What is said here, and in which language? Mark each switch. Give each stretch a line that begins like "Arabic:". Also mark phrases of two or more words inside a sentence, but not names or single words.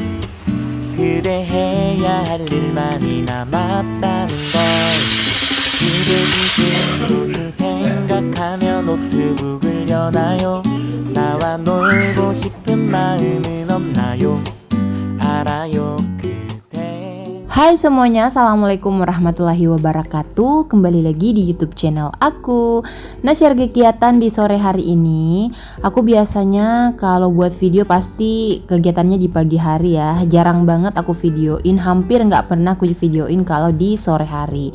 Korean: 그대 해야 할 일만이 남았다는 걸. 그대 지금 무슨 생각하며 노트북을 여나요? 나와 놀고 싶은 마음은 없나요? 알아요.
Indonesian: Hai semuanya,
Arabic: السلام عليكم ورحمة الله وبركاته.
Indonesian: Kembali lagi di YouTube channel aku. Nah, share kegiatan di sore hari ini. Aku biasanya kalau buat video pasti kegiatannya di pagi hari ya. Jarang banget aku videoin, hampir nggak pernah aku videoin kalau di sore hari.